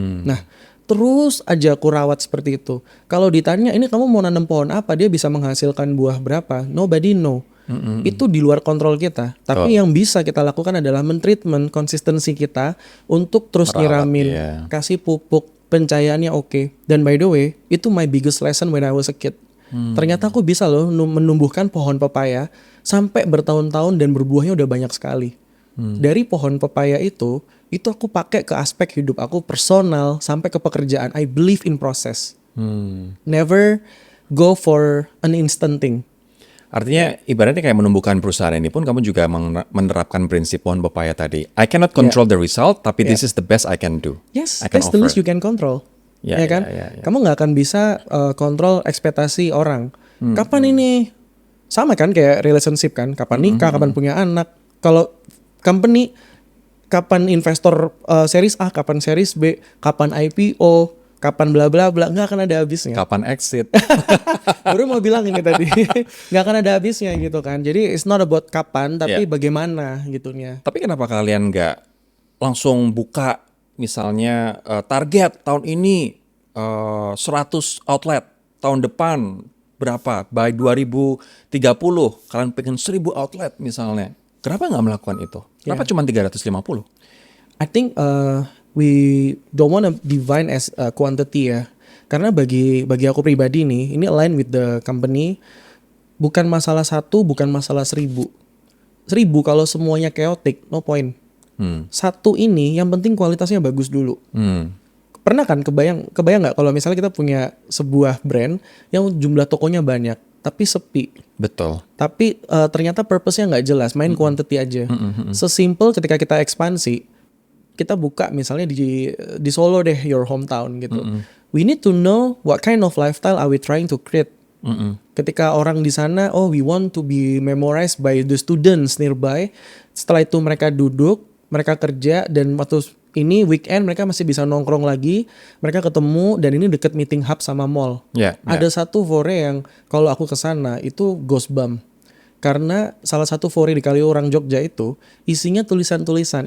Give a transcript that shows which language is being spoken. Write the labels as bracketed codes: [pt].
[id] Nah, terus aja aku rawat seperti itu. Kalau ditanya ini kamu mau nanam pohon apa, dia bisa menghasilkan buah berapa? [en] Nobody know. [id] Itu di luar kontrol kita. Tapi yang bisa kita lakukan adalah mentreatment konsistensi kita untuk terus Merawat, nyiramin, iya. kasih pupuk, pencahayaannya oke. Dan [en] by the way, [id] itu [en] my biggest lesson when I was a kid. [id] Ternyata aku bisa loh menumbuhkan pohon pepaya sampai bertahun-tahun dan berbuahnya udah banyak sekali. Dari pohon pepaya itu aku pakai ke aspek hidup aku personal sampai ke pekerjaan. [en] I believe in process. Never go for an instant thing. [id] Artinya ibaratnya kayak menumbuhkan perusahaan ini pun kamu juga menerapkan prinsip pohon pepaya tadi. [en] I cannot control the result, [id] tapi [en] this is the best I can do. Yes, I can that's the offer. least you can control. [id] Ya, Ya kan? ya. Kamu nggak akan bisa kontrol ekspektasi orang. Kapan ini? Sama kan kayak relationship kan. Kapan nikah, kapan punya anak. Kalau company, kapan investor series A, kapan series B, kapan IPO, kapan bla bla bla, nggak akan ada habisnya. Kapan exit? Baru mau bilang ini tadi, nggak akan ada habisnya gitu kan. Jadi [en] it's not about [id] kapan, tapi bagaimana gitunya. Tapi kenapa kalian nggak langsung buka misalnya target tahun ini 100 outlet, tahun depan berapa? By 2030 kalian pengen 1000 outlet misalnya. Kenapa nggak melakukan itu? Kenapa cuma 350? [en] I think we don't want to define as quantity [id] ya. Karena bagi aku pribadi nih, ini [en] align with the company. [id] Bukan masalah 1, bukan masalah 1000. 1000 kalau semuanya chaotic, [en] no point. [id] Satu ini yang penting kualitasnya bagus dulu. Pernah kan kebayang nggak kalau misalnya kita punya sebuah brand yang jumlah tokonya banyak tapi sepi. Betul. Tapi ternyata purpose-nya nggak jelas, main quantity aja. Sesimpel ketika kita ekspansi, kita buka misalnya di Solo deh, [en] your hometown [id] gitu. [en] We need to know what kind of lifestyle are we trying to create. [id] Ketika orang di sana, [en] oh we want to be memorized by the students nearby. [id] Setelah itu mereka duduk, mereka kerja, dan waktu ini weekend mereka masih bisa nongkrong lagi, mereka ketemu, dan ini deket meeting hub sama mall. Ada satu fore yang kalau aku kesana itu ghost bump. Karena salah satu fore di Kaliurang Jogja itu isinya tulisan-tulisan.